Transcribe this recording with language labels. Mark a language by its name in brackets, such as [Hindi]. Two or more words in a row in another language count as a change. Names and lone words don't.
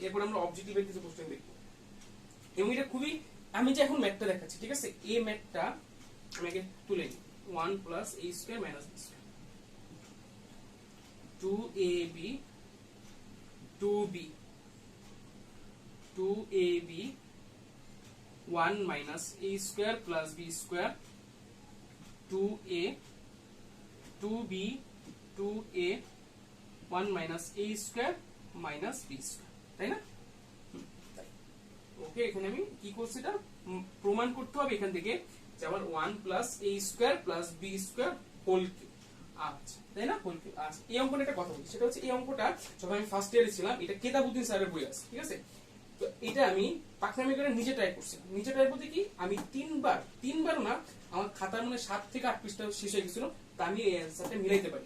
[Bangla] এরপর আমরা অবজেক্টিভের কিছু কোশ্চেন দেখব, এবং এটা খুবই, আমি যে এখন ম্যাথটা দেখাচ্ছি, ঠিক আছে? এই ম্যাথটা আমি আগে তুলে নিই [English] 1 plus a square minus b square 2ab 2b 2ab 1 minus a square plus b square 2a 2b 2a 1 minus a square minus b square, [Bangla] তাই না? ওকে, এখানে আমি কি করছি, এটা প্রমাণ করতে হবে এখান থেকে যে আমার [English] 1 plus a square plus b square whole cube. [Bangla] আচ্ছা, তাই না, [English] whole cube. [Bangla] আচ্ছা, এই অঙ্কটা একটা কথা বলছি, সেটা হচ্ছে এই অঙ্কটা যখন আমি [English] first year [Bangla] ছিলাম, এটা কেতাবুদ্দিন স্যারের বই আছে, ঠিক আছে? তো এটা আমি পাকনামি করে নিজে ট্রাই করছিলাম। নিজে ট্রাই করতে কি আমি তিনবার না, আমার খাতার মনে 7 থেকে 8 পৃষ্ঠা শেষ হয়ে গেছিল, তা আমি এই অ্যান্সারটা মিলাইতে পারি।